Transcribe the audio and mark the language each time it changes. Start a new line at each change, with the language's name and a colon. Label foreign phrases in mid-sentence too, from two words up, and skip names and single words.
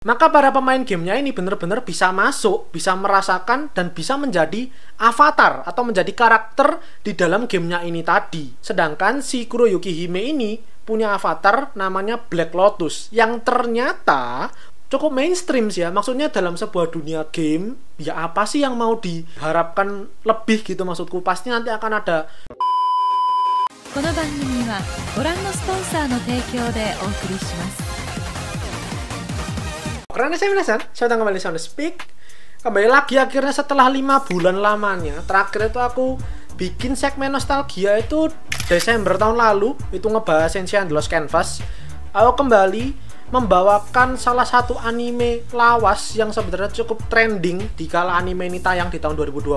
Indonesian: Maka para pemain gamenya ini benar-benar bisa masuk, bisa merasakan, dan bisa menjadi avatar atau menjadi karakter di dalam gamenya ini tadi. Sedangkan si Kuroyuki Hime ini punya avatar namanya Black Lotus yang ternyata cukup mainstream sih ya. Maksudnya dalam sebuah dunia game, ya apa sih yang mau diharapkan lebih gitu maksudku. Pasti nanti akan ada.
Japanese: この番組はご覧のスポンサーの提供でお送りします。
Indonesian: Karena saya minasan, saya datang kembali Sound Speak. Kembali lagi akhirnya setelah 5 bulan lamanya. Terakhir itu aku bikin segmen nostalgia itu Desember tahun lalu. Itu ngebahas Ancient Lost Canvas. Aku kembali membawakan salah satu anime lawas yang sebenarnya cukup trending di kala anime ini tayang di tahun 2012.